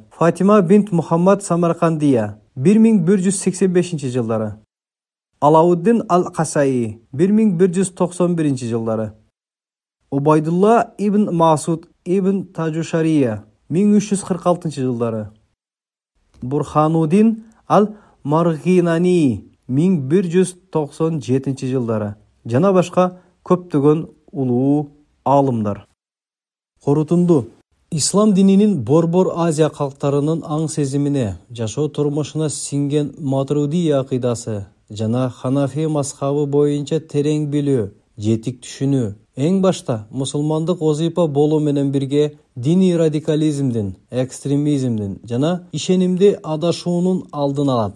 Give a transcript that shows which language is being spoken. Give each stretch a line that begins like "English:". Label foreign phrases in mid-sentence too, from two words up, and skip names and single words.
Kyrgyz: Fatima bint Muhammad Samarqandiya 1185-жылдары. Alauddin al-Qasai 1191-жылдары. Ubaydullah ibn Masud ibn Tajushariya 1346-жылдары. Burhanuddin al-Marghinani 1197-жылдары. Жана башка көптөгөн улуу алымдар. Корутунду, ислам дининин Борбор Азия калктарынын аң сезимине, жашоо турмушуна сиңген Матрудия акыйдасы жана Ханафи мазхабы боюнча терең билүү, жетик түшүнүү, эң башта мусулмандык озипа болуу менен бирге диний радикализмдин, экстремизмдин жана ишенимди адашуунун алдын алат.